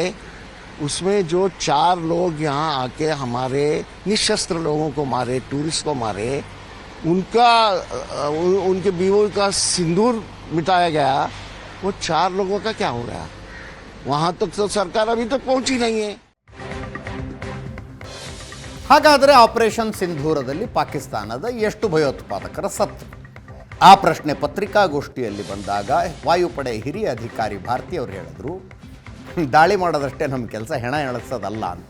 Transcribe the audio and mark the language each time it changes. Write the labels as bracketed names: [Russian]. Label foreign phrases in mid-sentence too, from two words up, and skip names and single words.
[Hindi] उसमें जो 4 लोग यहाँ आके हमारे निशस्त्र लोगों को मारे, टूरिस्ट को मारे, उनके बीवों का सिंदूर मिटाया गया. वो 4 लोगों का क्या हो गया? वहां तक तो सरकार अभी तक पहुंची नहीं है. [Kannada] ಹಾಗಾದರೆ ಆಪರೇಷನ್ ಸಿಂಧೂರದಲ್ಲಿ ಪಾಕಿಸ್ತಾನದ ಎಷ್ಟು ಭಯೋತ್ಪಾದಕರ ಸತ್ತು? ಆ ಪ್ರಶ್ನೆ ಪತ್ರಿಕಾಗೋಷ್ಠಿಯಲ್ಲಿ ಬಂದಾಗ ವಾಯುಪಡೆ ಹಿರಿಯ ಅಧಿಕಾರಿ ಭಾರತಿ ಅವರು ಹೇಳಿದ್ರು, ದಾಳಿ ಮಾಡೋದಷ್ಟೇ ನಮ್ಮ ಕೆಲಸ, ಹೆಣ ಎಣಿಸೋದಲ್ಲ ಅಂತ.